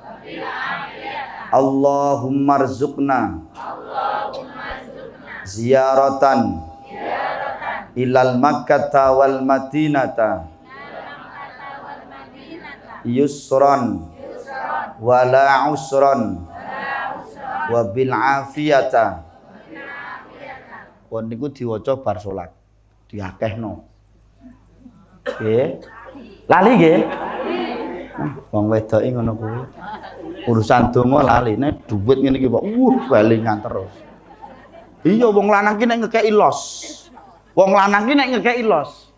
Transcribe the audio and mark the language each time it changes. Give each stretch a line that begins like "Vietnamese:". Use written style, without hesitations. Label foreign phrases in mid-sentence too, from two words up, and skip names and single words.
Arabic: اللهم ارزقنا زيارة إلى مكة والمدينة يسرا ولا عسرا وبالعافية.
Javanese: Pun niku diwaca bar salat diakehno nggih lali nggih wong wedoke ngono kuwi Urusan donga lali nek duit ngene iki kok balingan terus. Iya wong lanang ki nek ngekeki los. Wong lanang ki nek ngekeki los.